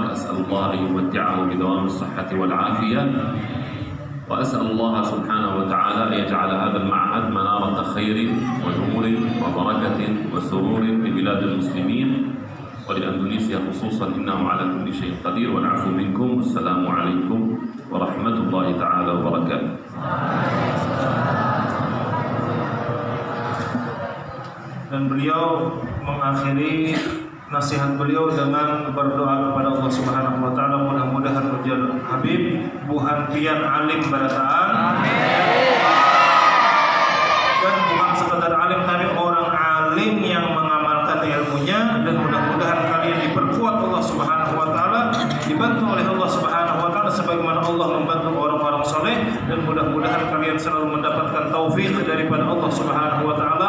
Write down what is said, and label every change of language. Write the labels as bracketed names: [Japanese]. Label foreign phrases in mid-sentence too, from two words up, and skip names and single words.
[Arabic] أسأل الله أن يمتعه بدوام الصحة والعافية، وأسأل الله سبحانه وتعالى أن يجعل هذا المعهد منارة خير ونور وبركة وسرور لبلاد المسلمين ولأندونيسيا خصوصا، إنه على كل شيء قدير. والعفو منكم. السلام عليكم ورحمة الله تعالى وبركاته. [Indonesian] dan beliau mengakhiri nasihat beliau dengan berdoa kepada Allah [Arabic] سبحانه وتعالى, [Indonesian] mudah-mudahan Rajul Habib [Banjar] buhan pian alim barataan. [Indonesian] Dan bukan sekedar alim tapi orang alim yang mengamalkan ilmunya, dan mudah-mudahan kalian diperkuat Allah [Arabic] سبحانه وتعالى, [Indonesian] dibantu oleh Allah [Arabic] سبحانه وتعالى [Indonesian] sebagaimana Allah membantu orang-orang soleh, dan mudah-mudahan kalian selalu mendapatkan taufik daripada Allah [Arabic] سبحانه وتعالى.